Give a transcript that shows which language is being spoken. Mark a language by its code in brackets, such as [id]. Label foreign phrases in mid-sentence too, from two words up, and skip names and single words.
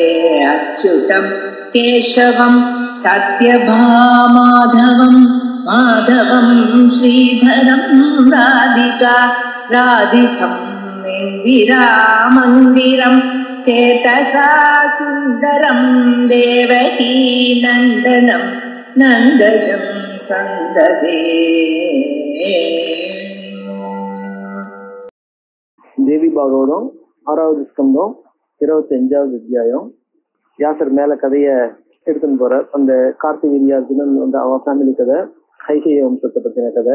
[sa] अच्युतं केशवं सत्यभामाधवं माधवं श्रीधरं राधिका राधितं इन्दिरामन्दिरं चेतसा सुन्दरं देवकी नन्दनं नन्दजं सन्ददे। [ta] தேவி பாகவதம் 6வது ஸ்கந்தம் 25வது அத்தியாயம். வியாசர் மேல கதைய எடுத்துன்னு போறார். அந்த கார்த்திகேய அர்ஜுனன் அவ ஃபேமிலி கதை, கைகேய வம்சத்தை பத்தின கதை.